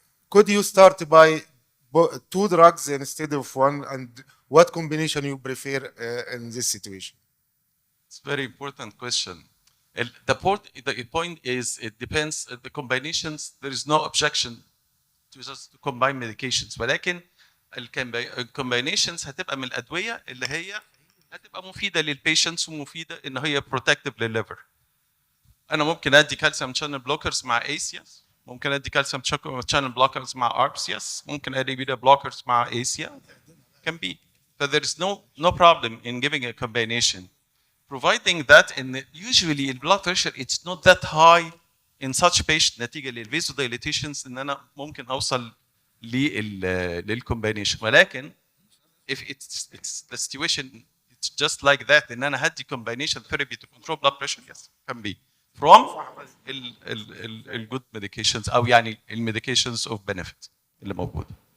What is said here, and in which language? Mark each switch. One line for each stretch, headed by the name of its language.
English: Could you start by 2 drugs instead of 1, and what combination you prefer in this situation? It's a very important question. The point is it depends the combinations. There is no objection to just combine medications,
Arabic: ولكن الكومباينيشنز هتبقى من الادويه اللي هي هتبقى مفيده للبيشنتس ومفيده ان هي بروتكتيف للليفر. انا ممكن ادي كالسيوم شانل بلوكرز مع ايسياس، ممكن ادي كالسيوم شانل بلوكرز مع اربسياس، ممكن ادي بيتا بلوكرز مع ايسيا.
English: can be. So there is no problem in giving a combination, providing that usually in blood pressure it's not that high in such patient
Arabic: نتيجه للفيزودايليتيشنز ان انا ممكن اوصل للcombination.
English: ولكن if it's the situation it's just like that
Arabic: ان انا هدي
English: combination therapy to control blood pressure, yes can be from ال good medications او يعني medications of benefit
Arabic: اللي موجوده.